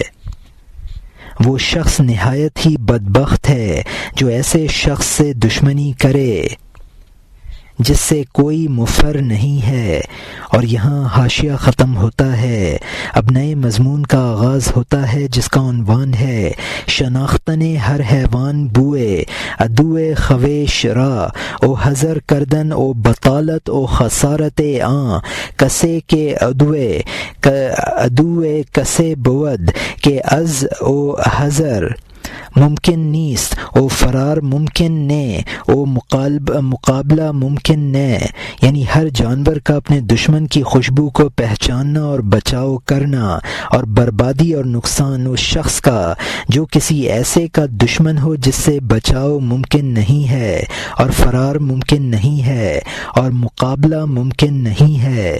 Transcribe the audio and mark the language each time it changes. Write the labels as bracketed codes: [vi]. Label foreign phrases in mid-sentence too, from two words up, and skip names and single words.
[ur] وہ شخص نہایت ہی بدبخت ہے جو ایسے شخص سے دشمنی کرے جس سے کوئی مفر نہیں ہے۔ اور یہاں حاشیہ ختم ہوتا ہے۔ اب نئے مضمون کا آغاز ہوتا ہے جس کا عنوان ہے [fa] شناختن ہر حیوان بوئے عدوئے خویش را او حذر کردن او بطالت او خسارت آں کسے کے عدوئے کسے بود کہ از او حذر ممکن نیست او فرار ممکن نے او مقابلہ ممکن نے، [ur] یعنی ہر جانور کا اپنے دشمن کی خوشبو کو پہچاننا اور بچاؤ کرنا، اور بربادی اور نقصان اس شخص کا جو کسی ایسے کا دشمن ہو جس سے بچاؤ ممکن نہیں ہے اور فرار ممکن نہیں ہے اور مقابلہ ممکن نہیں ہے۔